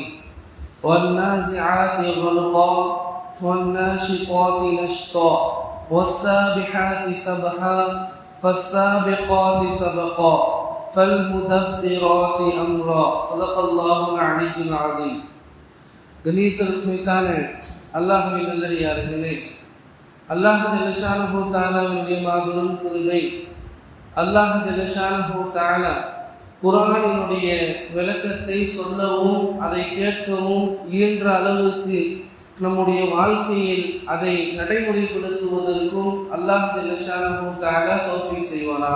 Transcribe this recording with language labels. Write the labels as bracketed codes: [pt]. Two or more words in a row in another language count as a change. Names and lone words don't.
[ar] والنازعات غرقا والناشطات نشطا والسابحات سبحا فالسابقات سبقا فالمدبرات أمرا. صدق الله العلي العظيم. [ta] கணியத்திற்குத்தான அல்லாஹ்வின் நல்லடியார்களே, அல்லாஹ் ஜல்லஷானஹு தஆலாவுடைய மாபெரும் கிருபை, [ar] الله جل شأنه تعالى [ta] குர்ஆனினுடைய விளக்கத்தை சொல்லவும் அதை கேட்கவும் இயன்ற அளவுக்கு நம்முடைய வாழ்க்கையில் அதை நடைமுறைப்படுத்துவதற்கும் [ar] الله جل شأنه تعالى [ta] தௌஃபீக் செய்வானாக.